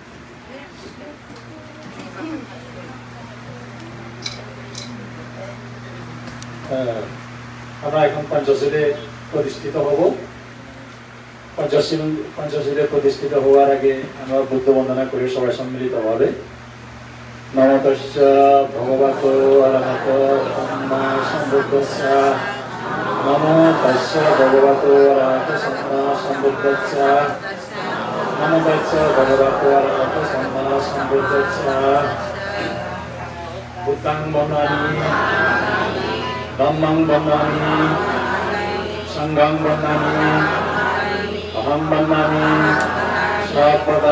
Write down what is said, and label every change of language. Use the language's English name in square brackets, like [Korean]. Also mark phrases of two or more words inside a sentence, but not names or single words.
[Bangla] আমরা এখন পঞ্চশীলে প্রতিষ্ঠিত হব। পঞ্চশীলে প্রতিষ্ঠিত হওয়ার আগে আমরা বুদ্ধ বন্দনা করি সবাই সম্মিলিত ভাবে। [Pali] নমো তস্য ভগবতো অরহতো সম্মা সম্বুদ্ধস্য। নমো তস্য ভগবতো অরহতো সম্মা সম্বুদ্ধস্য। নমো তস্য ভগবতো অরহতো সম্মা সম্বুদ্ধস্য। বুদ্ধং বন্দামি, ধম্মং বন্দামি, সংঘং বন্দামি, অহং বন্দামি সর্বদা।